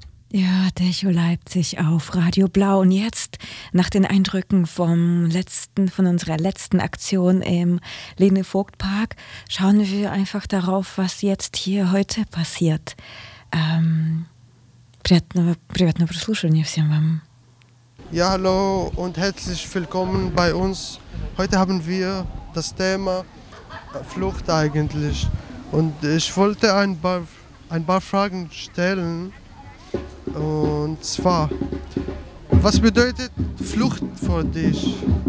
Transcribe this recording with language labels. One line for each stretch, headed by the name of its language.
German: Ja, Decho Leipzig auf Radio Blau. Und jetzt, nach den Eindrücken von unserer letzten Aktion im Lene-Vogt-Park, schauen wir einfach darauf, was jetzt hier heute passiert.
Russian: Приятного прослушивания всем вам.
German: Ja, hallo und herzlich willkommen bei uns. Heute haben wir das Thema Flucht eigentlich. Und ich wollte ein paar Fragen stellen. Und zwar, was bedeutet Flucht für dich?